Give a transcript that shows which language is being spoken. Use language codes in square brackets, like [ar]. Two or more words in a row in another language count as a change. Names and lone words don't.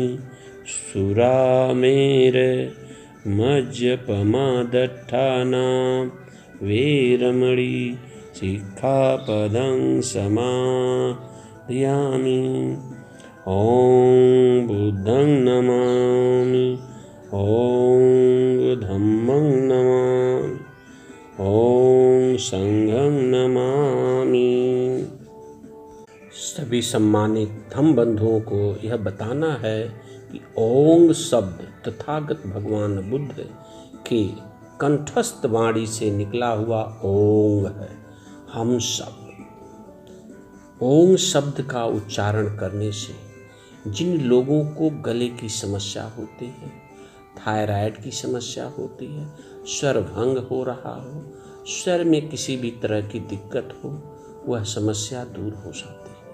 [pi] सुरामेर मज्जपमादट्ठानां वीरमणि सिक्खापदं समाधियामि। [sa] ॐ बुद्धं नमामि, ॐ धम्मं नमामि, ॐ संघं नमामि। [hi] सभी सम्मानित धम्म बंधुओं को यह बताना है कि ओंग शब्द तथागत भगवान बुद्ध के कंठस्थ वाणी से निकला हुआ ओंग है। हम सब ओंग शब्द का उच्चारण करने से जिन लोगों को गले की समस्या होती है, थायराइड की समस्या होती है, स्वर भंग हो रहा हो, स्वर में किसी भी तरह की दिक्कत हो, वह समस्या दूर हो सकती है।